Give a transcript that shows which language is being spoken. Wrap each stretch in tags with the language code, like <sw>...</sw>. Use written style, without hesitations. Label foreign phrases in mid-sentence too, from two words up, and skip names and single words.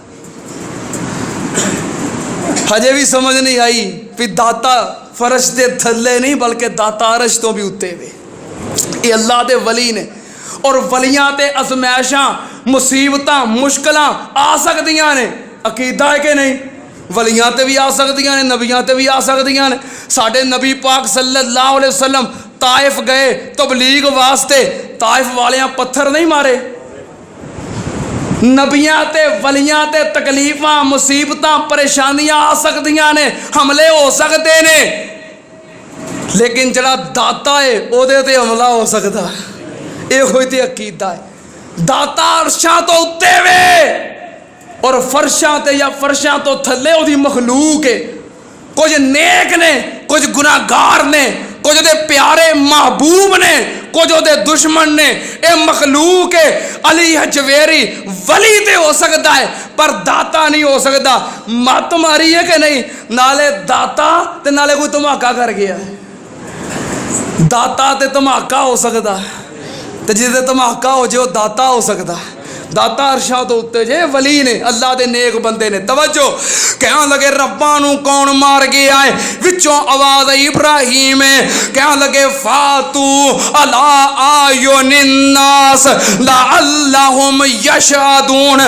<pa>ہجے بھی سمجھ نہیں آئی بھی داتا فرش کے تھلے نہیں بلکہ داتا عرش توں بھی اتے وے. یہ اللہ کے ولی نے اور ولیاں تے آزمائشاں مصیبتاں مشکلاں آ سکدیاں نے. عقیدہ ہے کہ نہیں? ولیاں تے بھی آ سکدیاں نے، نبیاں تے بھی آ سکدیاں نے. ساڈے نبی پاک</pa> <ar>صلى الله عليه وسلم</ar> <pa>طائف گئے تبلیغ واسطے، طائف والیاں پتھر نہیں مارے. نبیاں تے ولیاں تے تکلیفاں مصیبتاں پریشانیاں آ سکدیاں نے، حملے ہو سکتے نے، لیکن جیہڑا داتا ہے اوہدے تے حملہ ہو سکتا. یہ کوئی تے عقیدہ ہے. داتا عرشاں توں اتے وے اور فرشاں تے یا فرشاں توں تھلے اوہدی مخلوق ہے. کچھ نیک نے، کچھ گناہگار نے، کچھ دے پیارے محبوب نے، کچھ اوہدے دشمن نے. یہ مخلوق ہے۔ علی ہجویری ولی تے ہو سکتا ہے پر داتا نہیں ہو سکتا. مت ماری ہے کہ نہیں? نالے داتا تے نالے کوئی دھماکہ کر گیا ہے. داتا تے دھماکہ ہو سکتا ہے، تو جسے دھماکہ ہو جو داتا ہو سکتا ہے. داتا عرشاں توں اتے جے، ولی نے، اللہ دے نیک بندے نے. توجہ، کہن لگے ربا نوں کون مار گیا ہے? وچوں آواز آئی ابراہیم ہے۔ کہن لگے</pa> <ar>فأتوا على أعين الناس لعلهم يشهدون.</ar>